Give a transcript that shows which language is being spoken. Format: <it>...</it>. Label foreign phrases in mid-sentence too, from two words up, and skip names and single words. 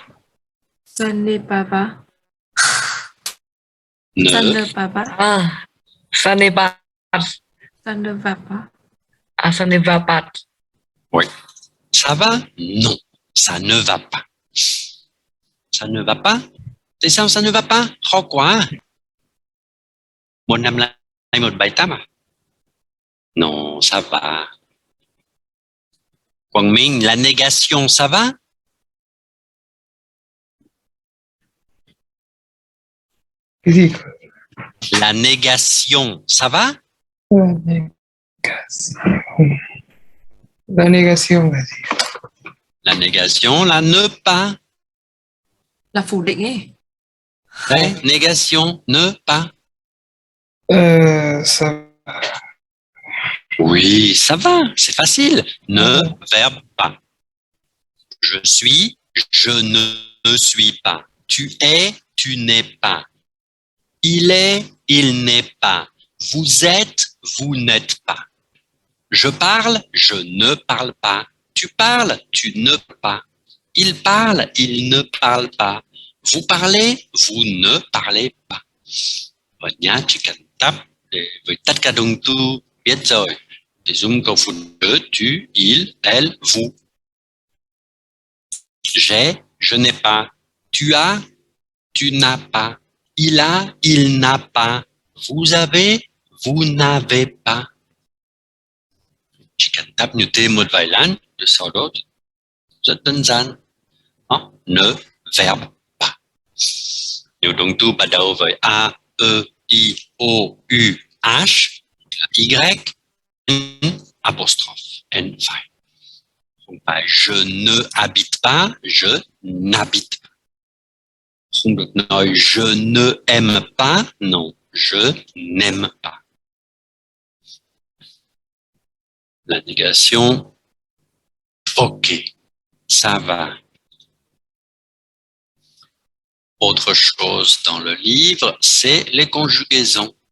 <fr>Ça n'est pas va. Ça ne ne va pas. ça n'est pas, Ça ne va pas. ça ne va pas. ça va? Non, ça ne va pas. Ça ne va pas?</fr> <vi>Tại sao</vi> <fr>ça ne va pas?</fr> <vi>Khó quá. Một năm lại một bài tập à?</vi> <fr>Non, ça va. Quang Minh, la négation, ça va?</fr> <vi>Cái gì?</vi> <fr>La négation, ça va? La négation. La négation</fr> <vi>là gì?</vi> <fr>La négation, la ne pas.</fr> <vi>Là phủ định ấy.</vi> <fr>Ouais, négation, ne pas. Ça Oui, ça va, c'est facile. Ne, verbe pas. Je suis, je ne suis pas. Tu es, tu n'es pas. Il est, il n'est pas. Vous êtes, vous n'êtes pas. Je parle, je ne parle pas. Tu parles, tu ne parles pas. Il parle, il ne parle pas. Vous parlez, vous ne parlez pas.</fr> <vi>Ở nhà chỉ cần tập với tất cả động từ biết rồi. Để dùng câu phụ nữ</vi> <fr>tu, il, elle, vous. J'ai, je n'ai pas. Tu as, tu n'as pas. Il a, il n'a pas. Vous avez, vous n'avez pas.</fr> <vi>Chỉ cần đáp như thế một vài lần, rồi sau đó rất đơn giản.</vi> <fr>Ne, verbe pas.</fr> <vi>Nếu động từ bắt đầu với A, E, I, O, U, H, Y, apostrophe, N, phải. Không phải</vi> <fr>je ne habite pas, je n'habite pas.</fr> <vi>Không được nói</vi> <fr>je ne aime pas, non, je n'aime pas. La négation, ok, ça va. Autre chose dans le livre, c'est les conjugaisons.</fr>